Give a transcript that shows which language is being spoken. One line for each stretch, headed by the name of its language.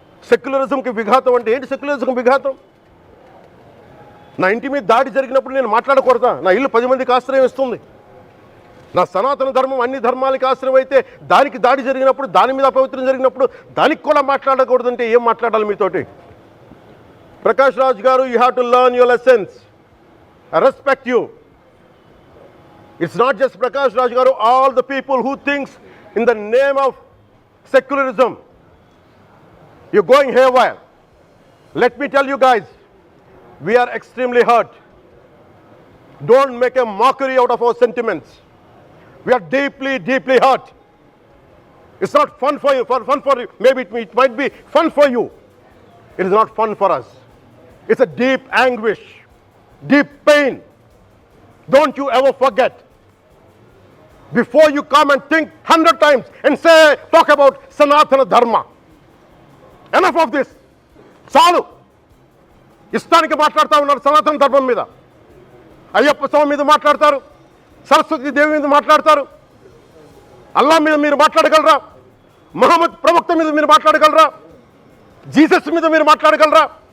Telugu: సెక్యులరిజంకి విఘాతం అంటే ఏంటి? సెక్యులరిజంకి విఘాతం నా ఇంటి మీద దాడి జరిగినప్పుడు నేను మాట్లాడకూడదా? నా ఇల్లు 10 మందికి ఆశ్రయం ఇస్తుంది. నా సనాతన ధర్మం అన్ని ధర్మాలకి ఆశ్రయం అయితే దానికి దాడి జరిగినప్పుడు, దాని మీద అపవిత్రం జరిగినప్పుడు దానికి కూడా మాట్లాడకూడదంటే ఏం మాట్లాడాలి మీతోటి?
English: Prakash Raj garu, you have to learn your lessons. I respect you. It's not just Prakash Raj Garu, all the people who thinks in the name of secularism, you're going haywire. Let me tell you guys, we are extremely hurt. Don't make a mockery out of our sentiments. We are deeply, deeply hurt. It's not fun for you, for you. Maybe it might be fun for you. It is not fun for us. It's a deep anguish, deep pain. Don't you ever forget. Before you come and think 100 times and talk about Sanatana Dharma. Enough of this.
Telugu: చాలు. ఇష్టానికి మాట్లాడుతూ ఉన్నారు సనాతన ధర్మం మీద. అయ్యప్ప స్వామి మీద మాట్లాడతారు, సరస్వతి దేవి మీద మాట్లాడతారు, అల్లా మీద మీరు మాట్లాడగలరా? మహమ్మద్ ప్రవక్త మీద మీరు మాట్లాడగలరా? జీసస్ మీద మీరు మాట్లాడగలరా?